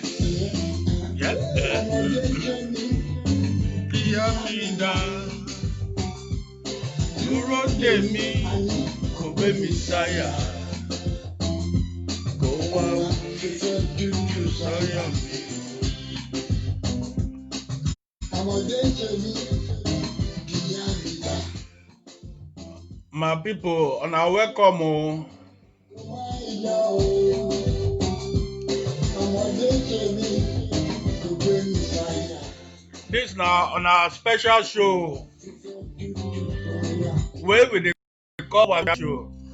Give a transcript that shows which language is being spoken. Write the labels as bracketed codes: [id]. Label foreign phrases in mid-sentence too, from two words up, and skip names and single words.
[en] Yes. Yamida. [yo] Dúró dè mí, kò gbé mi sáyà. Kò wá tútù sáyà mi. [en] My people, on our welcome. This now on our special show where we call Wazobia show.